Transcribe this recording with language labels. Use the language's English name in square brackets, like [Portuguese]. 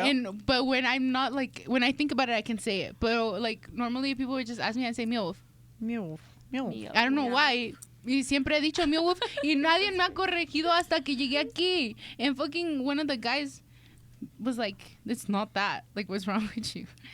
[English] And but when I'm not like when I think about it, I can say it. But like normally people would just ask me, I say meow wolf. Meow. Meow. Meow. I don't know Yeah. why. [Spanish] Y siempre he dicho meow wolf y nadie me ha corregido hasta que llegué aquí. [English] And fucking one of the guys was like, "It's not that. Like, what's wrong with you?"